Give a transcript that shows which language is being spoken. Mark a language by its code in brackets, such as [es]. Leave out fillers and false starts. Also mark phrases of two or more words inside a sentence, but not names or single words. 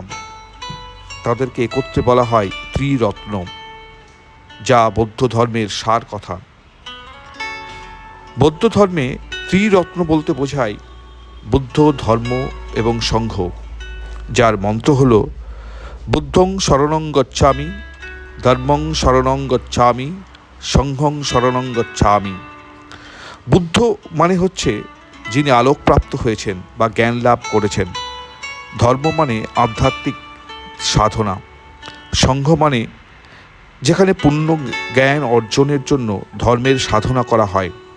[bn] তাদেরকে একত্রে বলা হয় ত্রিরত্ন, যা বৌদ্ধ ধর্মের সার কথা। বৌদ্ধ ধর্মে ত্রিরত্ন বলতে বোঝায় বুদ্ধ, ধর্ম এবং সংঘ, যার মন্ত্র হল [pi] বুদ্ধং শরণং গচ্ছামি, ধর্মং শরণং গচ্ছামি, সংঘং শরণং গচ্ছামি। [bn] বুদ্ধ মানে হচ্ছে যিনি আলোকপ্রাপ্ত হয়েছেন বা জ্ঞান লাভ করেছেন। ধর্ম মানে আধ্যাত্মিক সাধনা। সংঘ মানে যেখানে পূর্ণ জ্ঞান অর্জনের জন্য ধর্মের সাধনা করা হয়।